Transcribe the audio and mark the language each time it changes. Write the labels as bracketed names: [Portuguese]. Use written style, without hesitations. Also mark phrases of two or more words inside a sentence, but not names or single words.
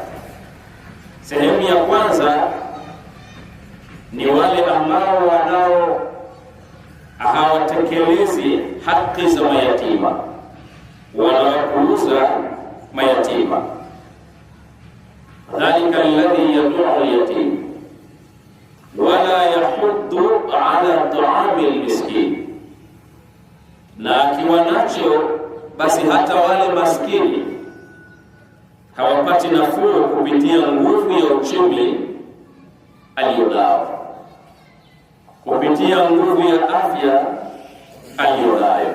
[Swahili] Sehemu ya kwanza ni wale ambao hawatekelezi haki za mayatima, wanawapuuza mayatima. [Arabic] فذلك الذي يدع اليتيم ولا يحض على طعام المسكين, [Swahili] na akiwa nacho basi hata wale maskini hawapati nafuu kupitia nguvu ya uchumi alionao, kupitia nguvu ya afya aliyonayo.